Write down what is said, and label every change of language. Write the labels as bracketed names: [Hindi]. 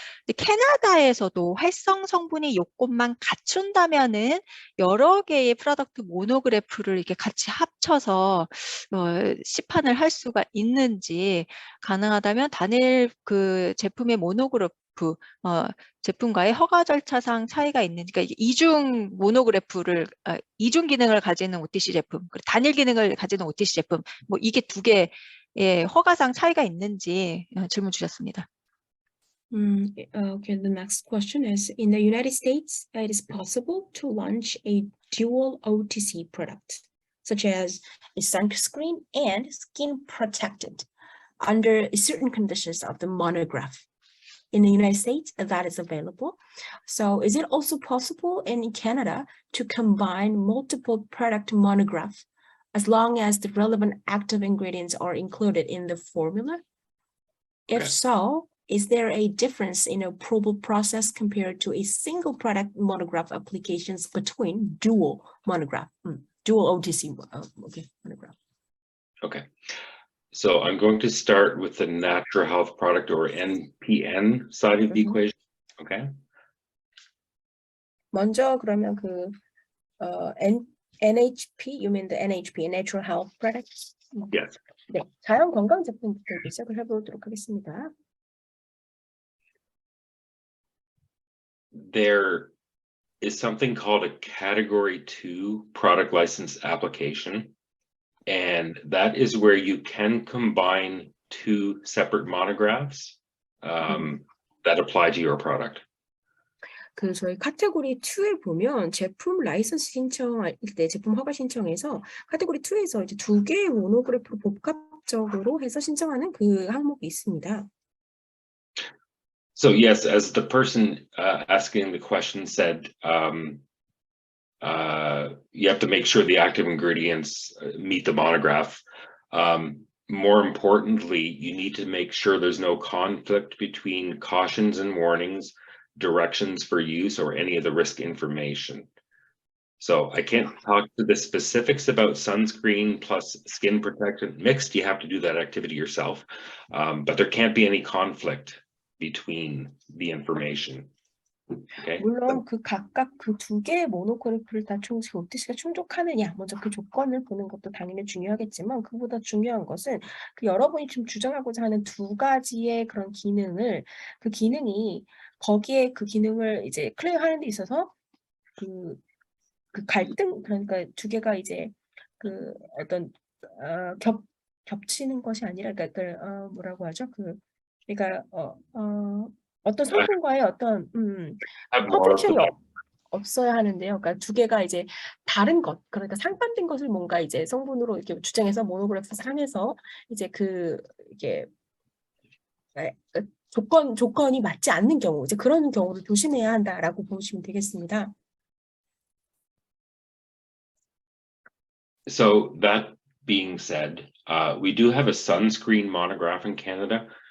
[Korean] 근데 캐나다에서도 활성 성분이 요건만 갖춘다면은 여러 개의 프로덕트 모노그래프를 이렇게 같이 합쳐서 시판을 할 수가 있는지, 가능하다면 단일 그 제품의 모노그래프 제품과의 허가 절차상 차이가 있는지, 그러니까 이중 모노그래프를 이중 기능을 가지는 OTC 제품, 단일 기능을 가지는 OTC 제품, 뭐 이게 두 개의 허가상 차이가 있는지 질문 주셨습니다. [English] Okay, the next question is, in the United States, it is possible to launch a dual OTC product, such as a sunscreen and skin protectant, under certain conditions of the monograph. In the United States, that is available. So is it also possible in Canada to combine multiple product monograph as long as the relevant active ingredients are included in the formula? If so, is there a difference in approval process compared to a single product monograph applications between dual monograph, dual OTC monograph? Okay. So I'm going to start with the natural health product, or NPN side of the equation. Okay. [Korean] 먼저 그러면 그 [English] NHP, you mean the NHP, natural health products? Yes. [Korean] 네, 자연 건강 제품부터 시작을 해보도록 하겠습니다. [English] There is something called a Category 2 product license application, and that is where you can combine two separate monographs that apply to your product. [Korean] 그 저희 카테고리 2에 보면 제품 라이선스 신청할 때 제품 허가 신청에서 카테고리 2에서 이제 두 개의 모노그래프로 복합적으로 해서 신청하는 그 항목이 있습니다. [English] So yes, as the person asking the question said, you have to make sure the active ingredients meet the monograph. More importantly, you need to make sure there's no conflict between cautions and warnings, directions for use, or any of the risk information. So I can't talk to the specifics about sunscreen plus skin protectant mixed. You have to do that activity yourself, but there can't be any conflict between the information. Okay. [Korean] 물론 그 각각 그 두 개의 모노그래프를 다 OTC가 충족하느냐, 먼저 그 조건을 보는 것도 당연히 중요하겠지만, 그보다 중요한 것은 그 여러분이 지금 주장하고자 하는 두 가지의 그런 기능을, 그 기능이 거기에 그 기능을 이제 클리어하는 데 있어서 그 갈등, 그러니까 두 개가 이제 그 어떤 겹치는 것이 아니라, 그러니까 뭐라고 하죠? 그러니까 어떤 성분과의 어떤 컨플릭션이 없어야 하는데요. 그러니까 두 개가 이제 다른 것, 그러니까 상반된 것을 뭔가 이제 성분으로 이렇게 주장해서 모노그래프 상에서 이제 이게 조건이 맞지 않는 경우, 이제 그런 경우를 조심해야 한다라고 보시면 되겠습니다. [English] So that being said, we do have a sunscreen monograph in Canada.